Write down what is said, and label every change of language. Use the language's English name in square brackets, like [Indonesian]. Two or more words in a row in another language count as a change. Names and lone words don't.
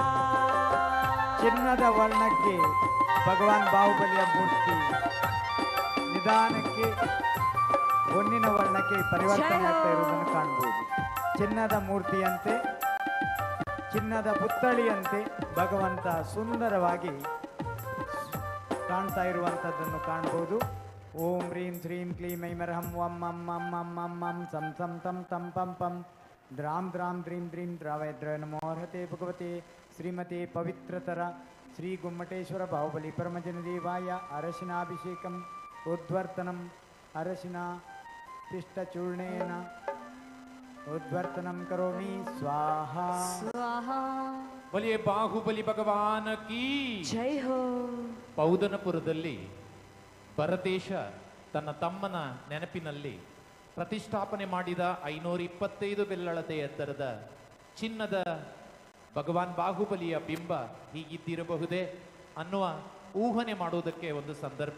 [Kannada] ಚಿನ್ನದ ವರ್ಣಕ್ಕೆ ಭಗವಾನ್ ಬಾಹುಬಲಿಯ ಮೂರ್ತಿ ನಿಧಾನಕ್ಕೆ ಹೊನ್ನಿನ ವರ್ಣಕ್ಕೆ ಪರಿವರ್ತನೆ ಆಗ್ತಾ ಇರುವುದನ್ನು ಕಾಣಬಹುದು. ಚಿನ್ನದ ಮೂರ್ತಿಯಂತೆ ಚಿನ್ನದ ಪುತ್ಥಳಿಯಂತೆ ಭಗವಂತ ಸುಂದರವಾಗಿ ಕಾಣ್ತಾ ಇರುವಂಥದ್ದನ್ನು ಕಾಣಬಹುದು. [Sanskrit] ಓಂ ಹ್ರೀಂ ಶ್ರೀಂ ಕ್ಲೀಂ ಐಮರ್ಹಂ ವಂ ಮಂ ಮಂ ಮಂ ಮಂ ಮಂ ಸಂ ಸಂ ತಂ ತಂ ಪಂ ಪಂ ದ್ರಾಂ ದ್ರಾಂ ದ್ರೀಂ ದ್ರೀಂ ದ್ರಾವಯದ್ರ ನಮೋ ಅರ್ಹತೆ ಭಗವತೆ ಶ್ರೀಮತೆ ಪವಿತ್ರತರ ಶ್ರೀ ಗುಮ್ಮಟೇಶ್ವರ ಬಾಹುಬಲಿ ಪರಮಜನದೇವಾಯ ಅರಶಿನಾಭಿಷೇಕಂ ಉದ್ವರ್ತನಂ ಅರಶಿನ ಪಿಷ್ಟಚೂರ್ಣೇನ ಉದ್ವರ್ತನಂ ಕರೋಮಿ ಸ್ವಾಹಾ ಸ್ವಾಹಾ. [Hindi] बोलिए बाहुबली भगवान की जय हो. [Kannada] ಪೌದನಪುರದಲ್ಲಿ ಭರತೇಶ ತನ್ನ ತಮ್ಮನ ನೆನಪಿನಲ್ಲಿ ಪ್ರತಿಷ್ಠಾಪನೆ ಮಾಡಿದ 525 ಬೆರಳತೆ ಎತ್ತರದ ಚಿನ್ನದ ಭಗವಾನ್ ಬಾಹುಬಲಿಯ ಬಿಂಬ ಹೀಗಿದ್ದಿರಬಹುದೇ ಅನ್ನುವ ಊಹನೆ ಮಾಡುವುದಕ್ಕೆ ಒಂದು ಸಂದರ್ಭ.